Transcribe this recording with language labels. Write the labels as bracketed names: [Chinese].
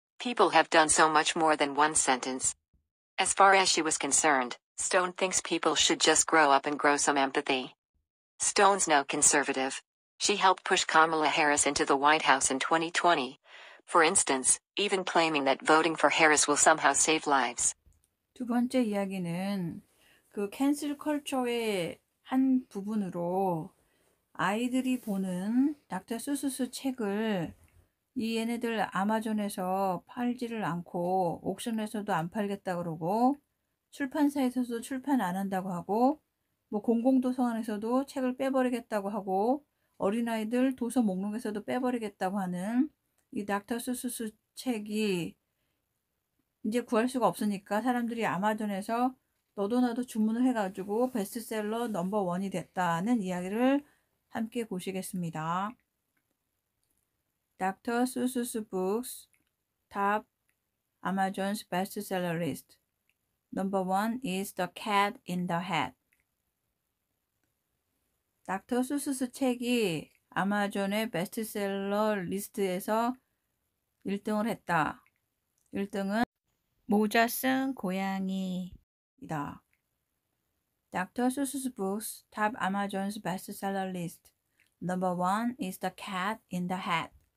[English] People have done so much more than one sentence. As far as she was concerned, Stone thinks people should just grow up and grow some empathy. Stone's no conservative. She helped push Kamala Harris into the White House in 2020, for instance, even claiming that voting for Harris will somehow save lives. [Korean] 두 번째 이야기는 그 캔슬 컬처의 한 부분으로 아이들이 보는 닥터 수수스 책을 이 얘네들 아마존에서 팔지를 않고 옥션에서도 안 팔겠다 그러고 출판사에서도 출판 안 한다고 하고 뭐 공공도서관에서도 책을 빼버리겠다고 하고 어린아이들 도서 목록에서도 빼버리겠다고 하는 이 닥터 수수수 책이 이제 구할 수가 없으니까 사람들이 아마존에서 너도 나도 주문을 해가지고 베스트셀러 넘버 원이 됐다는 이야기를 함께 보시겠습니다. [English] Dr. Seuss's books top Amazon's bestseller list. Number one is The Cat in the Hat. [Korean] 닥터 수수스 책이 아마존의 베스트셀러 리스트에서 1등을 했다. 1등은 모자 쓴 고양이이다. [English] Dr. Seuss's books top Amazon's bestseller list. Number one is The Cat in the Hat.